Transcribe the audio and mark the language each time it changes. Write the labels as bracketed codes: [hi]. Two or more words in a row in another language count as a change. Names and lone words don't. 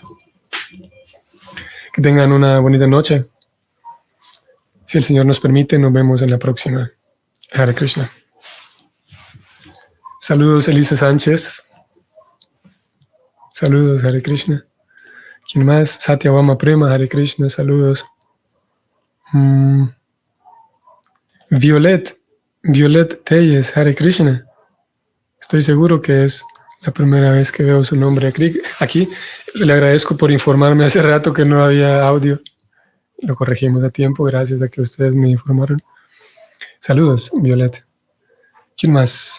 [es] Que tengan una bonita noche. Si el Señor nos permite, nos vemos en la próxima. [sa] Hare Krishna. [es] Saludos, Elisa Sánchez. Saludos, [sa] Hare Krishna. [es] ¿Quién más? [sa] Satyavama Prema, Hare Krishna. [es] Saludos. [sa] Violet Telles, Hare Krishna. [es] Estoy seguro que es la primera vez que veo su nombre aquí. Le agradezco por informarme hace rato que no había audio. Lo corregimos a tiempo, gracias a que ustedes me informaron. Saludos, Violet. ¿Quién más?